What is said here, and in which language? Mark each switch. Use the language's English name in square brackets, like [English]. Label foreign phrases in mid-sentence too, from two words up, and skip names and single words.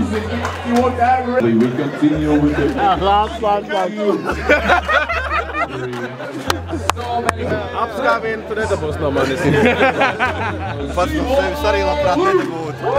[English] You want that? We continue with the last. [Latvian] Apskāvienu tu nedabūs no manis. Pats no sevis arī labprāt nedabūt.